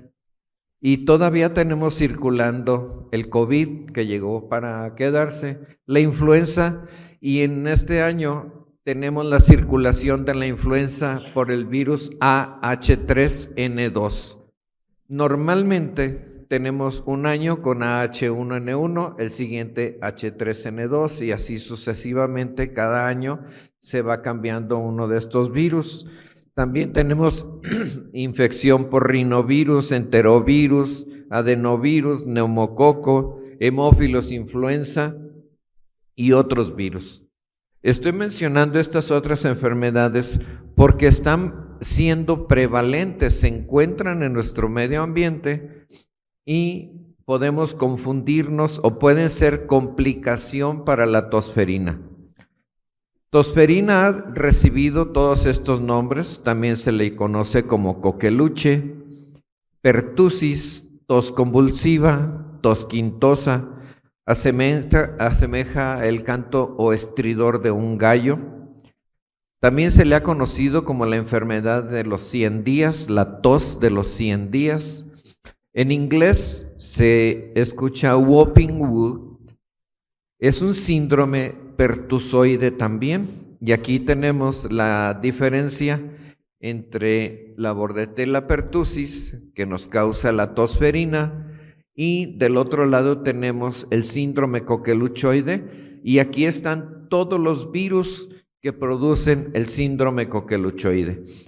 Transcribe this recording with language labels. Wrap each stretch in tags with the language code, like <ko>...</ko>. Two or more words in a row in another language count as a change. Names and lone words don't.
<es>Y todavía tenemos circulando el COVID, que llegó para quedarse, la influenza, y en este año tenemos la circulación de la influenza por el virus AH3N2. Normalmente tenemos un año con AH1N1, el siguiente H3N2, y así sucesivamente, cada año se va cambiando uno de estos virus. También tenemos infección por rinovirus, enterovirus, adenovirus, neumococo, hemófilos influenza y otros virus. Estoy mencionando estas otras enfermedades porque están siendo prevalentes, se encuentran en nuestro medio ambiente y podemos confundirnos o pueden ser complicación para la tosferina. Tosferina ha recibido todos estos nombres, también se le conoce como coqueluche, pertussis, tos convulsiva, tos quintosa, asemeja el canto o estridor de un gallo. También se le ha conocido como la enfermedad de los 100 días, la tos de los 100 días. En inglés se escucha</es> <en>whooping wood,</en> <es>es un síndrome pertusoide también, y aquí tenemos la diferencia entre la Bordetella pertussis, que nos causa la tosferina, y del otro lado tenemos el síndrome coqueluchoide, y aquí están todos los virus que producen el síndrome coqueluchoide.</es>